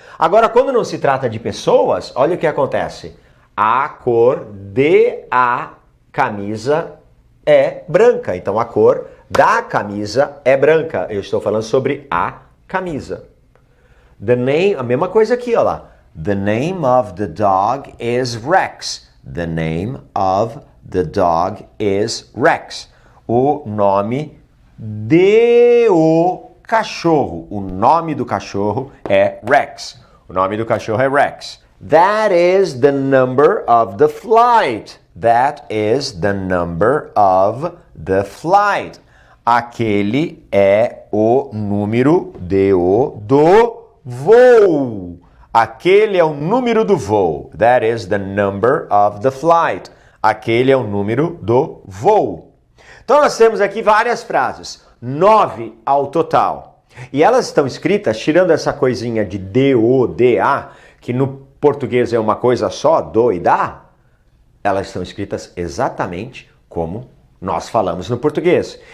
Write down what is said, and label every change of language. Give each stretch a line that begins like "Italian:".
Portuguese: Agora, quando não se trata de pessoas, olha o que acontece. A cor de a camisa é branca, então a cor da camisa é branca. Eu estou falando sobre a camisa. The name, a mesma coisa aqui, olha lá.
English: The name of the dog is Rex. The name of the dog is Rex.
Portuguese: O nome de o cachorro. O nome do cachorro é Rex. O nome do cachorro é Rex.
English: That is the number of the flight. That is the number of the flight.
Portuguese: Aquele é o número do voo. Aquele é o número do voo.
English: That is the number of the flight.
Portuguese: Aquele é o número do voo. Então nós temos aqui várias frases, 9 ao total. E elas estão escritas, tirando essa coisinha de o, a, que no português é uma coisa só, do e da, elas estão escritas exatamente como nós falamos no português.